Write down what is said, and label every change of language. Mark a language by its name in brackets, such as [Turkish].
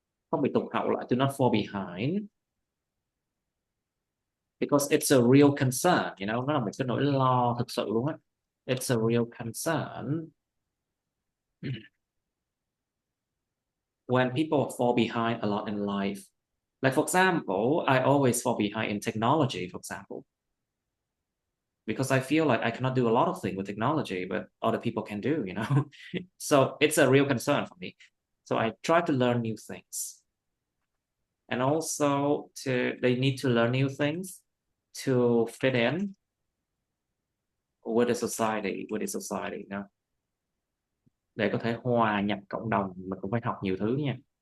[Vietnamese] Không bị tụt hậu lại, [English] to not fall behind. Because it's a real concern, [Vietnamese] nó là một cái nỗi lo thực sự luôn á. [English] It's a real concern when people fall behind a lot in life. Like, for example, I always fall behind in technology, for example, because I feel like I cannot do a lot of things with technology, but other people can do, So it's a real concern for me. So I try to learn new things. And also they need to learn new things to fit in with the society, [Vietnamese] Để có thể hòa nhập cộng đồng, mình cũng phải học nhiều thứ nha.